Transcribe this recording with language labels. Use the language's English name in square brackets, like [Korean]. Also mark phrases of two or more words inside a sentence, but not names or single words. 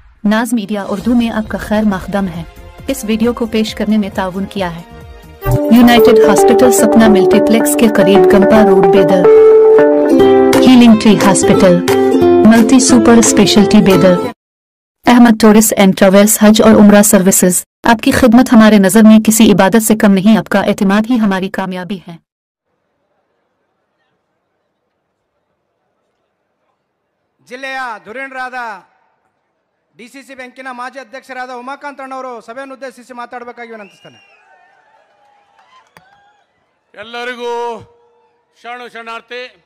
[Urdu] ناز میڈیا اردو میں آپ کا خیر مقدم ہے۔ اس ویڈیو کو پیش کرنے میں تعاون کیا ہے یونائیٹڈ ہاسپٹل سپنا ملٹی پلیکس کے قریب گمپا روڈ بیدر، ہیلنگ ٹری ہاسپٹل، ملٹی سپر اسپیشلٹی بیدر، احمد ٹورسٹ اینڈ ٹریولز حج اور عمرہ سروسز. آپ کی خدمت ہمارے نظر میں کسی عبادت سے کم نہیں، آپ کا اعتماد ہی ہماری کامیابی ہے. [Kannada] ಜಿಲ್ಲೆಯ ಧುರೀಣರಾದ ಡಿಸಿಸಿ ಬ್ಯಾಂಕಿನ ಮಾಜಿ ಅಧ್ಯಕ್ಷರಾದ ಉಮಾಕಾಂತ್ ಅಣ್ಣವರು ಸಭೆಯನ್ನು ಉದ್ದೇಶಿಸಿ ಮಾತಾಡಬೇಕಾಗಿ ವಿನಂತಿಸ್ತಾನೆ. ಎಲ್ಲರಿಗೂ ಶರಣು ಶರಣಾರ್ಥಿ.